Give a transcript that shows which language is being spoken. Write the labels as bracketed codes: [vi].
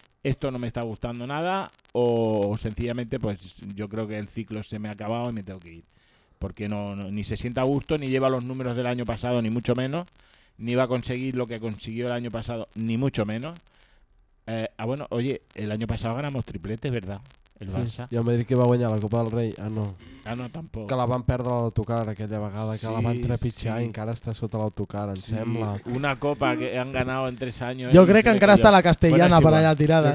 [es] Esto no me está gustando nada, o sencillamente, pues yo creo que el ciclo se me ha acabado y me tengo que ir. Porque no ni se sienta a gusto, ni lleva los números del año pasado, ni mucho menos. Ni va a conseguir lo que consiguió el año pasado, ni mucho menos. Bueno, oye, el año pasado ganamos triplete, ¿verdad? El Barça. [ca] Sí, i el Madrid que va guanyar la Copa del Rei. Ah, no. Ah, no, tampoc. Que la van perdre a l'autocar aquella vegada, que sí, la van trepitjar, sí. I encara està sota l'autocar, em sí. sembla. [es] Una copa que han ganado en tres años. [ca] Jo crec que encara està la castellana per allà tirada.